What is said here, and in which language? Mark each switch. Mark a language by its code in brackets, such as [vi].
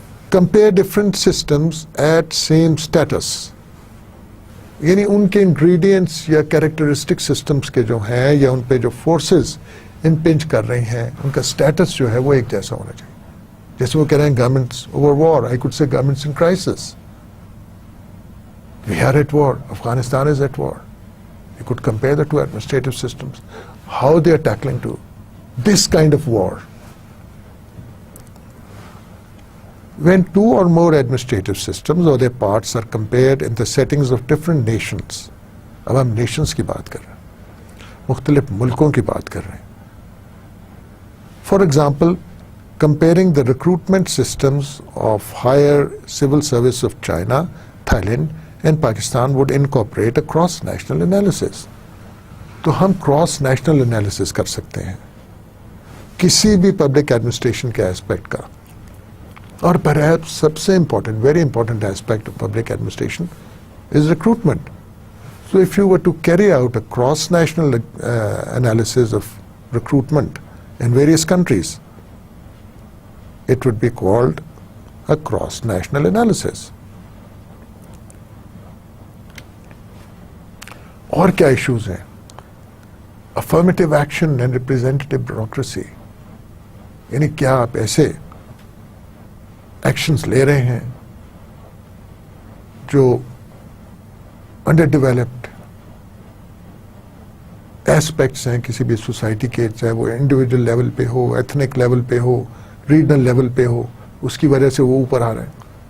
[en] Compare different systems at same states. [ur] یعنی ان کے ingredients یا کیریکٹرسٹک سسٹمز کے جو ہیں یا ان پہ جو فورسز امپنج کر رہی ہیں، ان کا اسٹیٹس جو ہے وہ ایک جیسا ہونا چاہیے. جیسے وہ کہہ رہے ہیں [en] Governments over war, I could say governments in crisis. We are at war, Afghanistan is at war. You could compare the two administrative systems, how they are tackling to this kind of war. When two or more administrative systems or their parts are compared in the settings of different nations. [ur] اب ہم nations کی بات کر رہے ہیں، مختلف ملکوں کی بات کر رہے ہیں. [en] For example, comparing the recruitment systems of higher civil service of China, Thailand and Pakistan would incorporate a cross-national analysis. [ur] تو ہم cross national analysis کر سکتے ہیں کسی بھی پبلک ایڈمنسٹریشن کے ایسپیکٹ کا. [en] اور پرہیپس [ur] سب سے [en] Important, very important aspect of public administration is recruitment. So if you were to carry out a cross national analysis of recruitment in various countries, it would be called a cross national analysis. [ur] اور کیا issues ہیں؟ [en] Affirmative action and representative bureaucracy. [ur] یعنی کیا آپ ایسے actions لے رہے ہیں جو انڈر ڈیولپڈ ایسپیکٹس ہیں کسی بھی سوسائٹی کے، چاہے وہ انڈیویجول لیول پہ ہو، ایتھنک لیول پہ ہو، ریجنل لیول پہ ہو، اس کی وجہ سے وہ اوپر آ رہے ہیں.